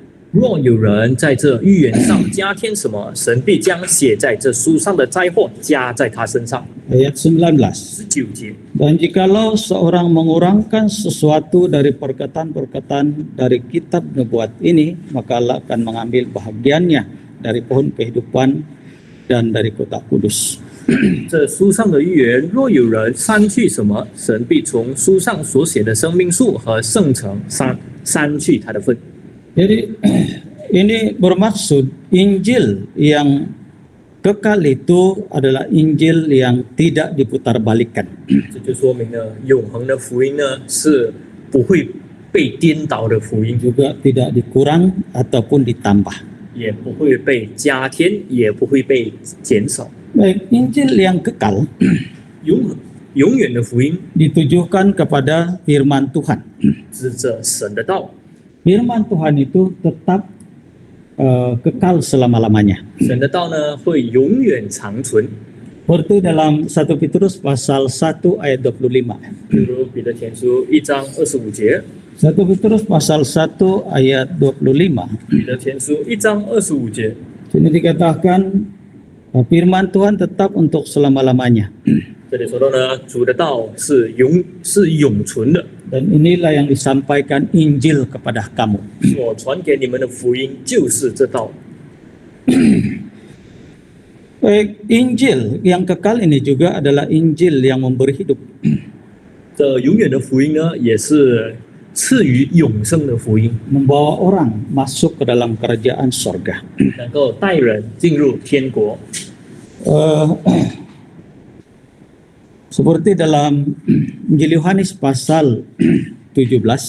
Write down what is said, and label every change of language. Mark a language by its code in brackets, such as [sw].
[zh] 若有人在这预言上加添什么，神必将写在这书上的灾祸加在他身上。 [id] Ayat 19. [zh] 19节。 [id] Dan jikalau seorang mengurangkan sesuatu dari perkataan-perkataan dari kitab nubuat ini, maka Allah akan mengambil bahagiannya dari pohon kehidupan dan dari kota kudus. [zh] 这书上的预言，若有人删去什么，神必从书上所写的生命树和圣城删去他的份。 [id] Jadi ini bermaksud Injil yang kekal itu adalah Injil yang tidak diputarbalikkan. [zh] 这就说明了永恒的福音呢是不会被颠倒的福音， [id] Juga tidak dikurang ataupun ditambah. [zh] 也不会被加添，也不会被减少。 [id] Baik, Injil yang kekal [zh] 永远的福音 [id] ditujukan kepada firman Tuhan. [zh] 指着神的道， [id] Firman Tuhan itu tetap kekal selama-lamanya. [zh] 神的道呢会永远长存。 [id] Seperti dalam 1 Petrus pasal 1 ayat 25. [zh] 比如彼得前书1章25节， [id] 1 Petrus pasal 1 ayat 25. [zh] 彼得前书1章25节， [id] Sini dikatakan firman Tuhan tetap untuk selama-lamanya. [zh] 这里说到呢，主的道是永存的， [id] Dan inilah yang disampaikan Injil kepada kamu. [zh] 所传给你们的福音就是这道。 [id] Baik, Injil yang kekal ini juga adalah Injil yang memberi hidup. [zh] 这永远的福音呢，也是赐予永生的福音， [id] Membawa orang masuk ke dalam kerajaan sorga. [zh] 能够带人进入天国。 [id] Seperti dalam Injil Yohanes pasal 17.